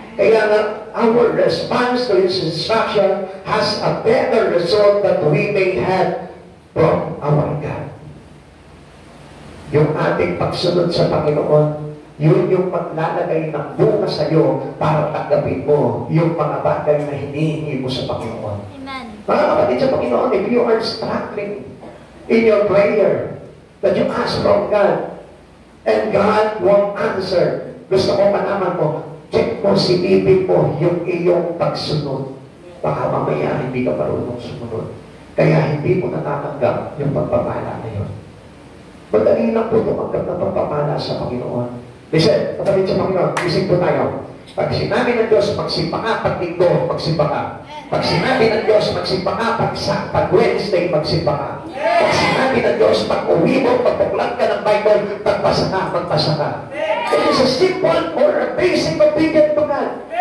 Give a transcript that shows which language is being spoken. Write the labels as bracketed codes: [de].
[tl] Kaya nga, [en] our response to His instruction has a better result that we may have from our God. [tl] Yung ating pagsunod sa Panginoon, yun yung maglalagay ng bunga sa iyo para tanggapin mo yung mga bagay na hinihingi mo sa Panginoon. Amen. Mga kapatid sa Panginoon, [en] if you are struggling in your prayer that you ask from God and God won't answer, [tl] gusto ko malaman mo, check mo, silipin mo yung iyong pagsunod. Baka mamaya hindi ka marunong sumunod. Kaya hindi mo natatanggap yung pagpapala na yun. Madali lang po tumanggap ng pagpapala sa Panginoon. Listen, kapatid sa Panginoon, isip po tayo. Pag sinabi ng Diyos, magsimba ka, pag linggo, magsimba ka. Pag sinabi ng Diyos, magsimba ka, pag Wednesday, magsimba ka. Pag sinabi ng Diyos, pag uwi mo, pagpuklat ka ng Bible, magpasa ka, magpasa ka. [en] It is a simple or a basic obedience to God.